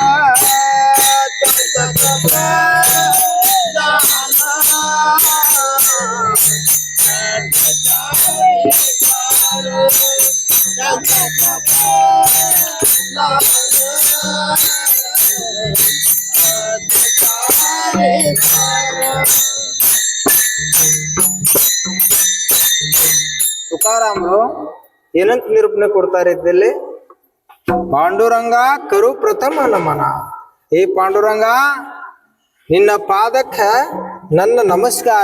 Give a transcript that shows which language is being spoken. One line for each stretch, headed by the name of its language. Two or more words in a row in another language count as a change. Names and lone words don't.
Marathi: त्यांच्या कृपे दान प्राप्तीचा विस्तार. त्यांच्या कृपे दान प्राप्तीचा विस्तार.
Kannada: ತುಕಾರಾಮರು ಏನಂತ ನಿರೂಪಣೆ ಕೊಡ್ತಾರೆ ಇದ್ದಲ್ಲಿ?
Marathi: पांडुरंगा करू प्रथम नमन.
Kannada: ಏ ಪಾಂಡುರಂಗ, ನಿನ್ನ ಪಾದಕ್ಕ ನನ್ನ ನಮಸ್ಕಾರ.